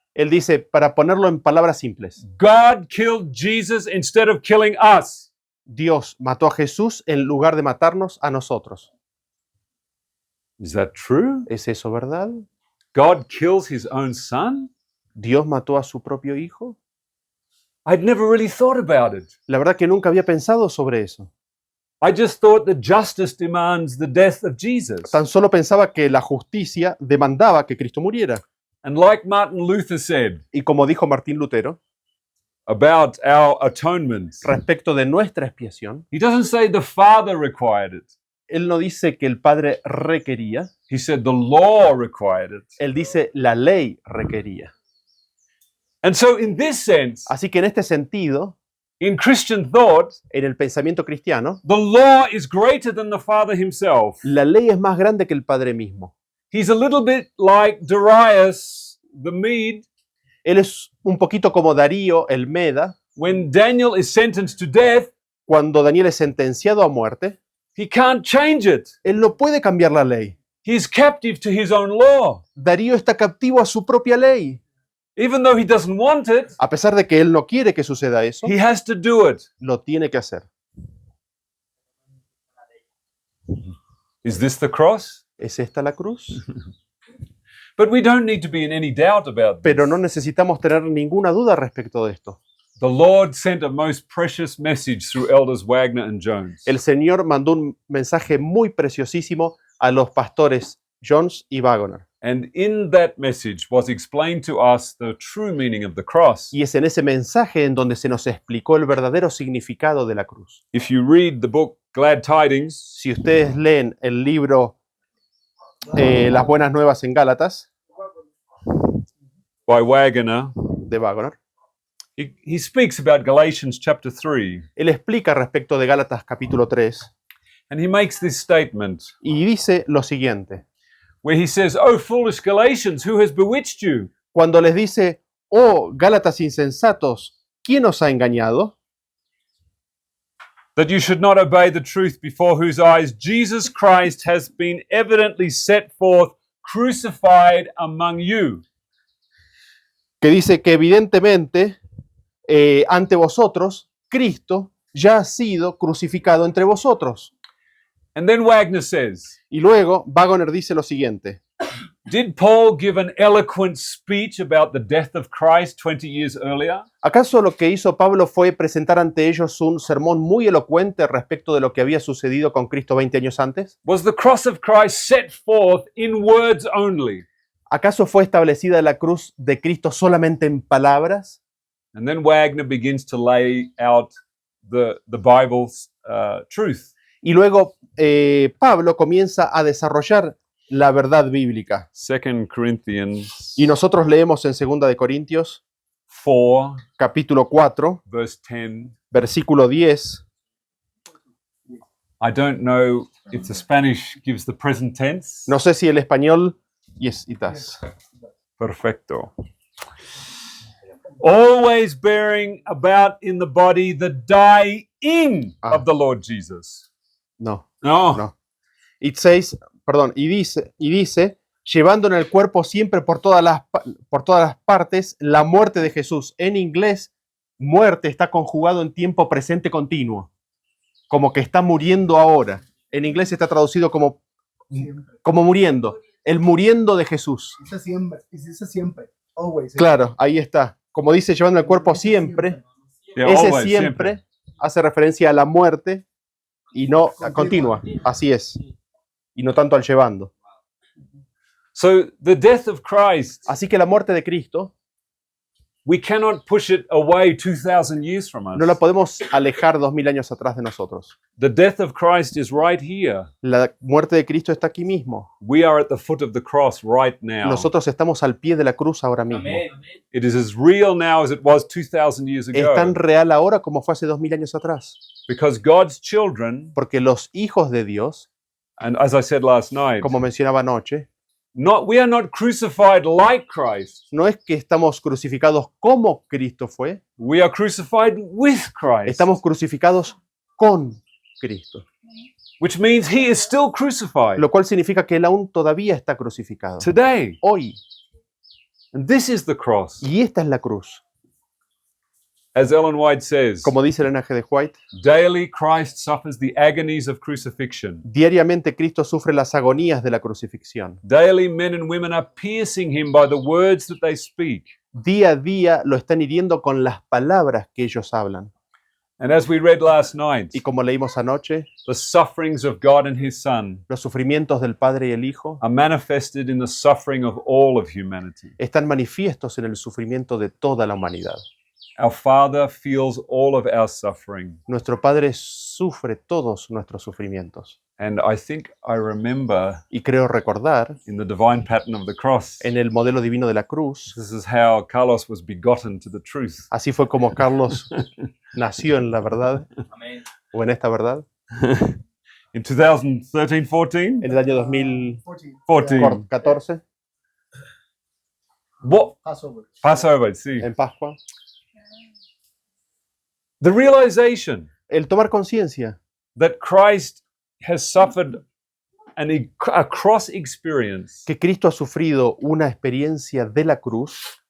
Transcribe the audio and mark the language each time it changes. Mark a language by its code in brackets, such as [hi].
[es] Él dice, para ponerlo en palabras simples, [en] God killed Jesus instead of killing us. [es] Dios mató a Jesús en lugar de matarnos a nosotros. [en] Is that true? [es] ¿Es eso verdad? [en] God kills his own son? [es] ¿Dios mató a su propio hijo? [en] I'd never really thought about it. [es] La verdad que nunca había pensado sobre eso. [en] I just thought that justice demands the death of Jesus. [es] Tan solo pensaba que la justicia demandaba que Cristo muriera. [en] And like Martin Luther said [es] Y como dijo Martín Lutero, [en] about our atonement, [es] respecto de nuestra expiación, [en] he doesn't say the Father required it. [es] Él no dice que el Padre requería, [en] He said the law required it. [es] Él dice la ley requería. [en] And so in this sense, [es] Así que en este sentido, [en] in Christian thought, [es] en el pensamiento cristiano, [en] the law is greater than the Father himself. [es] la ley es más grande que el Padre mismo. [en] He's a little bit like Darius the Mede. [es] Él es un poquito como Darío el Meda. [en] When Daniel is sentenced to death, [es] Cuando Daniel es sentenciado a muerte, [en] he can't change it. [es] él no puede cambiar la ley. [en] He's captive to his own law. [es] Darío está captivo a su propia ley. [en] Even though he doesn't want it, [es] A pesar de que él no quiere que suceda eso, [en] he has to do it. [es] lo tiene que hacer. [en] Is this the cross? [es] ¿Es esta la cruz? [en] But we don't need to be in any doubt about this. [es] Pero no necesitamos tener ninguna duda respecto de esto. [en] The Lord sent a most precious message through elders Wagner and Jones. [es] El Señor mandó un mensaje muy preciosísimo a los pastores Jones y Wagner. [en] And in that message was explained to us the true meaning of the cross. [es] Y es en ese mensaje en donde se nos explicó el verdadero significado de la cruz. [en] If you read the book Glad Tidings, [es] Si ustedes leen el libro Las Buenas Nuevas en Gálatas, [en] by Wagner, [es] de Wagner, [en] he speaks about Galatians chapter 3, [es] él explica respecto de Gálatas capítulo 3 [en] and he makes this statement [es] y dice lo siguiente. [en] where he says, "Oh, foolish Galatians, who has bewitched you? [es] Cuando les dice, oh, Gálatas insensatos, ¿quién os ha engañado? [en] That you should not obey the truth before whose eyes Jesus Christ has been evidently set forth, crucified among you." [es] Que dice que evidentemente ante vosotros, Cristo ya ha sido crucificado entre vosotros. [en] And then Wagner says, [es] Y luego Wagner dice lo siguiente. [en] did Paul give an eloquent speech about the death of Christ 20 years earlier? [es] ¿Acaso lo que hizo Pablo fue presentar ante ellos un sermón muy elocuente respecto de lo que había sucedido con Cristo 20 años antes? [en] Was the cross of Christ set forth in words only? [es] ¿Acaso fue establecida la cruz de Cristo solamente en palabras? [en] And then Wagner begins to lay out the Bible's truth. [es] Y luego Pablo comienza a desarrollar la verdad bíblica. [en] 2 Corinthians [es] Y nosotros leemos en 2 de Corintios, [en] 4, [es] capítulo 4, [en] verse 10. [es] versículo 10. [en] I don't know if the Spanish gives the present tense. [es] No sé si el español... [en] Yes, it does. [es] Perfecto. [en] Always bearing about in the body the dying of the Lord Jesus. [es] No, No. no. [en] It says, [es] perdón, y dice, llevando en el cuerpo siempre por todas las partes la muerte de Jesús. En inglés, muerte está conjugado en tiempo presente continuo, como que está muriendo ahora. En inglés está traducido como muriendo, el muriendo de Jesús. Dice siempre. [en] Always. [es] Claro, ahí está. Como dice, llevando el cuerpo siempre, [en] Yeah, [es] ese [en] always, [es] siempre hace referencia a la muerte y no a continua. Así es. Y no tanto al llevando. [en] So the death of Christ, [es] Así que la muerte de Cristo [en] we cannot push it away 2,000 years from us. [es] no la podemos alejar 2000 años atrás de nosotros. [en] The death of Christ is right here. [es] La muerte de Cristo está aquí mismo. [en] We are at the foot of the cross right now. [es] Nosotros estamos al pie de la cruz ahora mismo. Amén. [en] It is as real now as it was 2,000 years [es] Es [en] ago. [es] tan real ahora como fue hace 2000 años atrás. [en] Because God's children, [es] Porque los hijos de Dios, [en] and as I said last night, [es] como mencionaba anoche, [en] we are not crucified like Christ. [es] no es que estamos crucificados como Cristo fue, [en] We are crucified with Christ. [es] estamos crucificados con Cristo. [en] Which means he is still crucified [es] Lo cual significa que Él aún todavía está crucificado. [en] today. [es] Hoy. [en] And this is the cross. [es] Y esta es la cruz. [en] As Ellen White says, [es] Como dice el G. de White, [en] daily Christ suffers the agonies of crucifixion. [es] diariamente Cristo sufre las agonías de la crucifixión. [en] Daily men and women are piercing him by the words that they speak. [es] Día a día lo están hiriendo con las palabras que ellos hablan. [en] And as we read last night, [es] Y como leímos anoche, [en] the sufferings of God and his Son [es] los sufrimientos del Padre y el Hijo [en] are manifested in the suffering of all of humanity. [es] están manifiestos en el sufrimiento de toda la humanidad. [en] Our Father feels all of our suffering. [es] Nuestro Padre sufre todos nuestros sufrimientos. [en] And I think I remember [es] Y creo recordar, [en] in the divine pattern of the cross, [es] en el modelo divino de la cruz, [en] this is how Carlos was begotten to the truth. [es] así fue como Carlos nació en la verdad, Amén. o en esta verdad, [en] In 2013-14? [es] en el año 2014. [en] 14. What? Passover. Passover, [es] sí. En Pascua. [en] The realization [es] El tomar conciencia [en] that Christ has suffered a cross experience [es] que Cristo ha sufrido una experiencia de la cruz